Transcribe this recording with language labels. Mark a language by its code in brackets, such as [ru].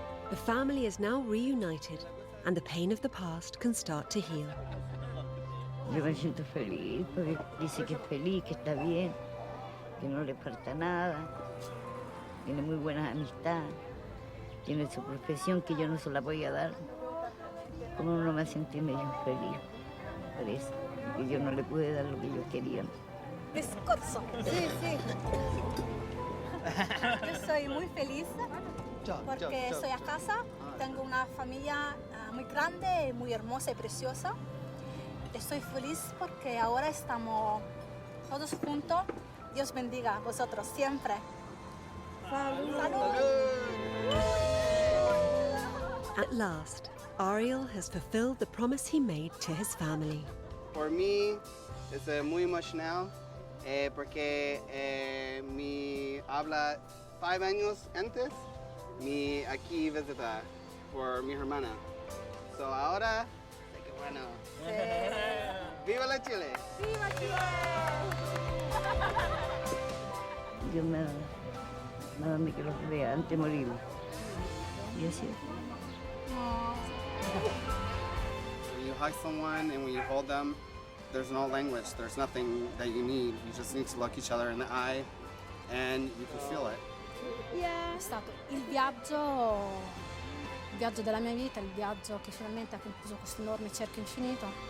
[en] The family is now reunited, and the pain of the past can start to heal. [es] Yo me siento feliz porque dice que es feliz, que está bien, que no le falta nada, tiene muy buenas amistades, tiene su profesión que yo no se la podía dar. Como uno me sentí medio infeliz por eso, que yo no le pude dar lo que yo quería. Discurso. Sí, sí. Yo soy muy feliz porque estoy a casa, tengo una familia muy grande, muy hermosa y preciosa. Estoy feliz porque ahora estamos todos juntos. Dios bendiga a vosotros siempre. ¡Salud! [en] At last, Ariel has fulfilled the promise he made to his family. For me, it's [es] muy [en] emotional [es] porque mi habla 5 años antes, mi aquí visita por mi hermana. [en] So [es] ahora, qué bueno. ¡Viva la Chile! Dios me da a mí que los vea antes de morir. Y así es. [en] When you hug someone and when you hold them, There's no language. There's nothing that you need. You just need to look each other in the eye and you can feel it. [it] È stato il viaggio della mia vita, il viaggio che finalmente ha concluso questo enorme cerchio infinito.